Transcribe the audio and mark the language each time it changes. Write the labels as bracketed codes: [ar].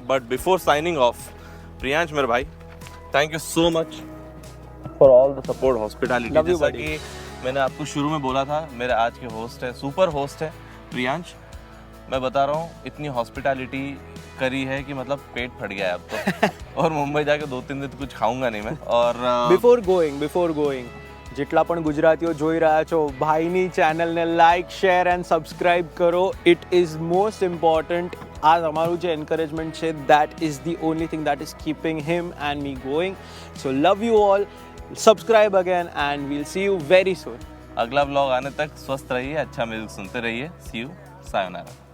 [en] but before signing off, [hi] Priyansh मेरे भाई, [en] Thank you so much for all the support, hospitality. [hi] जैसा कि मैंने आपको शुरू में बोला था, मेरे आज के होस्ट है, सुपर होस्ट है प्रियांश। मैं बता रहा हूँ, इतनी हॉस्पिटैलिटी करी है कि मतलब पेट फट गया है अब तो। और मुंबई जाके 2-3 दिन कुछ खाऊंगा नहीं मैं। और [en] before going [gu] જેટલા પણ ગુજરાતીઓ જોઈ રહ્યા છો, ભાઈની ચેનલને લાઈક, [en] share and subscribe [gu] કરો. [en] It is most important. [gu] આ તમારું જે એન્કરેજમેન્ટ છે, [en] That is the only thing that is keeping him and me going. So love you all. Subscribe again and we'll see you very soon. [hi] अगला blog आने तक स्वस्थ रहिए, अच्छा म्यूजिक सुनते रहिए. [en] see you, [hi] सायोनारा.